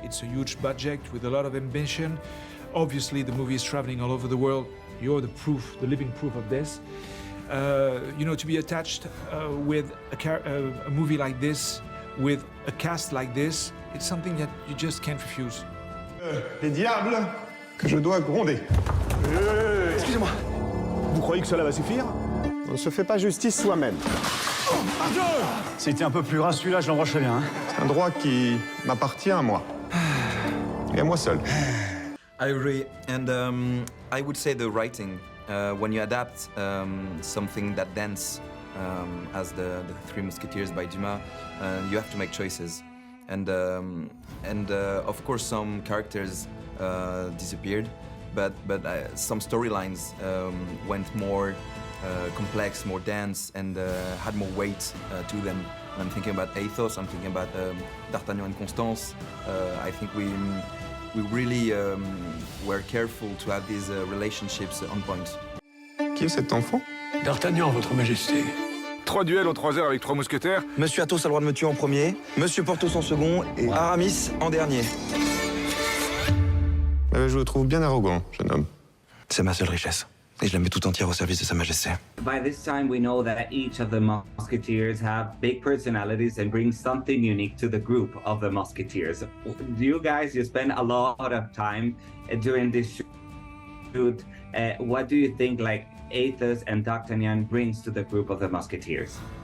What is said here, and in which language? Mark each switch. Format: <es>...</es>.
<en>It's a huge budget with a lot of ambition. Obviously, the movie is traveling all over the world. You're the proof, the living proof of this. To be attached with a movie like this, with a cast like this, it's something that you just can't refuse.</en> <fr>Les diables que je dois gronder. Excusez-moi. Vous croyez que cela va suffire? On ne se fait pas justice soi-même. Oh, c'était un peu plus gras celui-là, je l'embrocherais bien. Hein. C'est un droit qui m'appartient à moi. Et à moi seul.</fr> <en>I agree, and I would say the writing. When you adapt something that dense as the Three Musketeers by Dumas, you have to make choices. And of course some characters disappeared, but some storylines went more complex, more dense, and had more weight to them. I'm thinking about Athos, I'm thinking about D'Artagnan and Constance. I think we really were careful to have these relationships on point.</en> <fr>Qui est cet enfant? D'Artagnan, votre majesté. 3 duels en 3 heures avec 3 mousquetaires. Monsieur Athos a le droit de me tuer en premier, Monsieur Porthos en second et Aramis en dernier. Je le trouve bien arrogant, jeune homme. C'est ma seule richesse. Et je la mets tout entière au service de Sa Majesté.</fr> <en>By this time, we know that each of the Musketeers have big personalities and bring something unique to the group of the Musketeers. Do you guys, you spend a lot of time during this shoot. What do you think, like, Athos and D'Artagnan brings to the group of the Musketeers?</en>